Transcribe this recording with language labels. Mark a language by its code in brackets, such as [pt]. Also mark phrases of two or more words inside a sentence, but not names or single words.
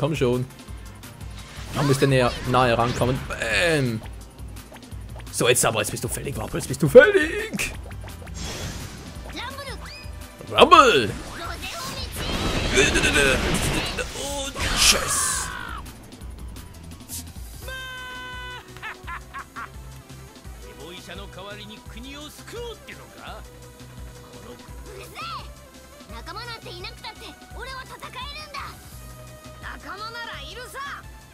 [de] Da müsst ihr nahe rankommen. Bäm. So, jetzt bist du fällig, Wappel. Jetzt bist du fällig. Rumble. Und tschüss. [ja] 者の代わりに国を救おうってのか。このうるせえ。仲間なんていなくたって俺は戦えるんだ。仲間ならいるさ。